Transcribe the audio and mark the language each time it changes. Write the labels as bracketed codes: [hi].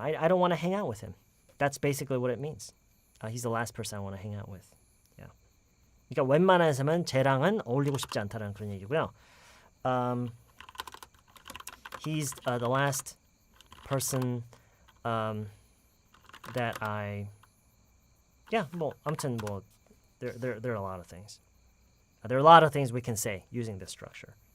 [en] I don't want to hang out with him. That's basically what it means. He's the last person I want to hang out with. Yeah. [ko] 그러니까 웬만해서는 쟤랑은 어울리고 싶지 않다라는 그런 얘기고요. [en] He's the last person that I. Yeah. [ko] 뭐 아무튼 뭐 [en] there are a lot of things. There are a lot of things we can say using this structure.